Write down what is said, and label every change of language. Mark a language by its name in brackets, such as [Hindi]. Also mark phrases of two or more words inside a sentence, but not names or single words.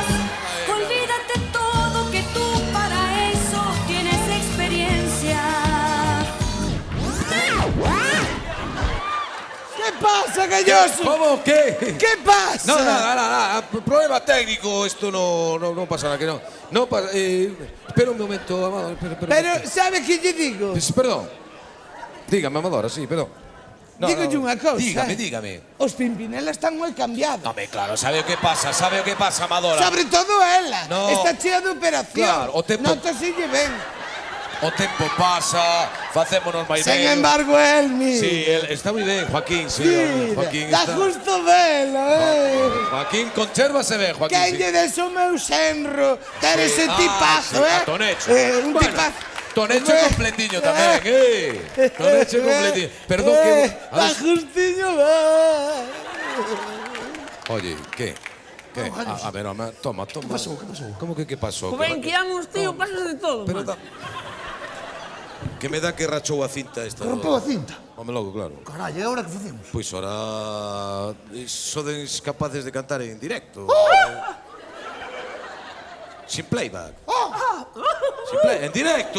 [Spanish] Olvídate todo, que tú para eso tienes experiencia. ¿Qué pasa, Galloso? ¿Cómo? ¿Qué? ¿Qué pasa? No, nada. Problema técnico, esto no pasa nada, que no. No pasa. Espera un momento, Amador. Espera. Pero, ¿sabe qué yo digo? Perdón. Dígame, Amador, sí, perdón. [Galician] Dígolle unha cousa. [Spanish] Dígame. [Galician] Os Pimpinela están moi cambiados. Home, claro, sabe o que pasa, Amadora. Sobre todo ela. [Spanish] No. [Galician] Está chea de operación. Claro, o tempo- Nótaselle ben. O tempo pasa, facémonos máis ben. Sen embargo, el, mi. Sí, él está moi ben, Joaquín, sí. Mira, Joaquín dá está... justo velo, Joaquín, consérvase ben, Joaquín, Quen sí. lle des o meu senro, ter ese tipazo, sí, a Tonecho. Un Bueno, tipazo. Tonecho completiño tamén, Tonecho completiño. Perdón que... Dá justiño, va. [Spanish] Oye, ¿qué? A ver, toma. ¿Qué pasó? ¿Cómo que qué pasó? [Galician] Ben que amos, tío, pasas de todo. Pero man. que me dá que rachou a cinta esta. Rompeu a cinta. Home logo, claro. Carallo, e agora que facemos? Pois ora... Sodes capaces de cantar en directo. [Spanish] Sin playback. Sin play, en directo.